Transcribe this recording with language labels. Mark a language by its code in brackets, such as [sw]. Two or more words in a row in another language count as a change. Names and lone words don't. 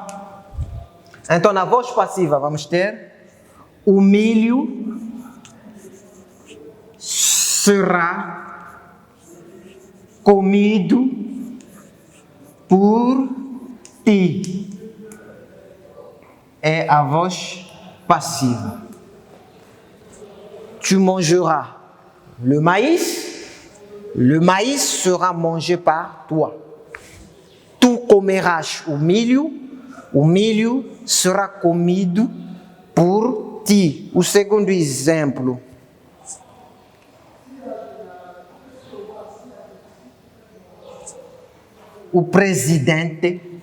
[pt] Então, na voz passiva, vamos ter o milho será comido por ti. É a voz passiva. [fr] Tu mangeras le maïs sera mangé par toi. [pt] Tu comerás o milho será comido por ti. O segundo exemplo. O presidente